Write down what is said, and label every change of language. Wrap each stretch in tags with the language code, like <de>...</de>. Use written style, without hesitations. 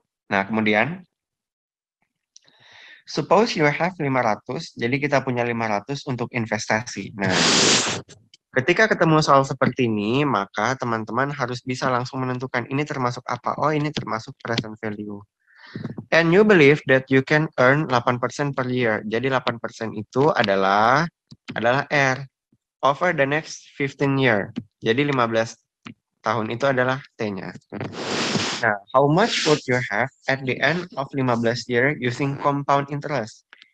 <id>Nah, kemudian</id> <en>suppose you have 500,</en> <id>jadi kita punya 500 untuk investasi. Nah, ketika ketemu soal seperti ini, maka teman-teman harus bisa langsung menentukan ini termasuk apa. Oh, ini termasuk present value.</id> <en>And you believe that you can earn 8% per year.</en> <id>Jadi 8% itu adalah R</id> <en>over the next 15 year.</en> <id>Jadi 15 tahun itu adalah T-nya. Nah,</id> <en>how much would you have at the end of 15 year using compound interest?</en>